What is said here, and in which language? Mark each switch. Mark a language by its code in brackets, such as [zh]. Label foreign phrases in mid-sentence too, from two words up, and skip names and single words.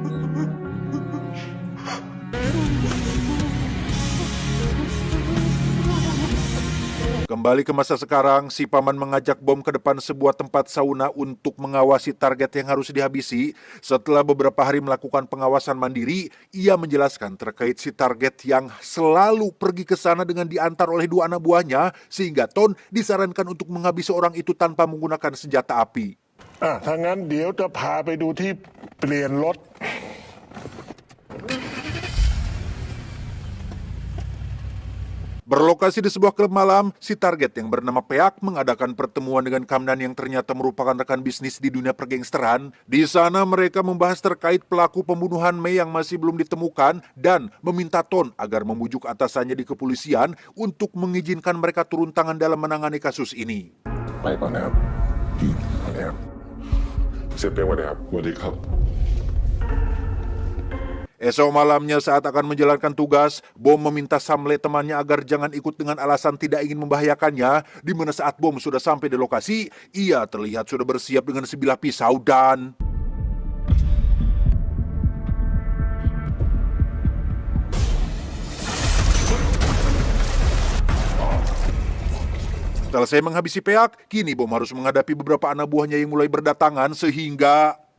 [id] Kembali ke masa sekarang, si paman mengajak Bom ke depan sebuah tempat sauna untuk mengawasi target yang harus dihabisi. Setelah beberapa hari melakukan pengawasan mandiri, ia menjelaskan terkait si target yang selalu pergi ke sana dengan diantar oleh dua anak buahnya, sehingga Ton disarankan untuk menghabisi orang itu tanpa menggunakan senjata api. [th] ถ้างั้นเดี๋ยวจะพาไปดูที่เปลี่ยนรถ [id] Berlokasi di sebuah klub malam, si target yang bernama Peak mengadakan pertemuan dengan Kamdan yang ternyata merupakan rekan bisnis di dunia pergangsteran. Di sana mereka membahas terkait pelaku pembunuhan Mei yang masih belum ditemukan dan meminta Ton agar membujuk atasannya di kepolisian untuk mengizinkan mereka turun tangan dalam menangani kasus ini. [th] ไปก่อนนะครับสวัสดีครับเซฟเป้สวัสดีครับสวัสดีครับ [id] Esok malamnya saat akan menjalankan tugas, Bom meminta Samle temannya agar jangan ikut dengan alasan tidak ingin membahayakannya, di mana saat Bom sudah sampai di lokasi, ia terlihat sudah bersiap dengan sebilah pisau dan... Selesai menghabisi Peak, kini Bom harus menghadapi beberapa anak buahnya yang mulai berdatangan sehingga...